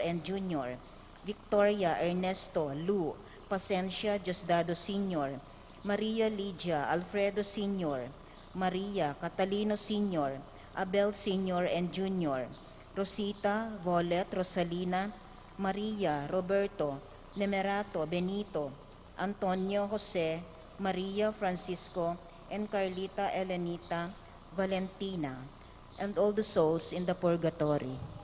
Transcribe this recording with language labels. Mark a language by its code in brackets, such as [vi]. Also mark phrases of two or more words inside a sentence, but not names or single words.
[en] and Jr., Victoria Ernesto Lu, Pasencia Diosdado Sr., Maria Lydia Alfredo Sr., Maria Catalino Sr., Abel Sr. and Jr., Rosita Volet Rosalina, Maria Roberto, Nemerato Benito, Antonio Jose, Maria Francisco, and Carlita Elenita Valentina, and all the souls in the purgatory.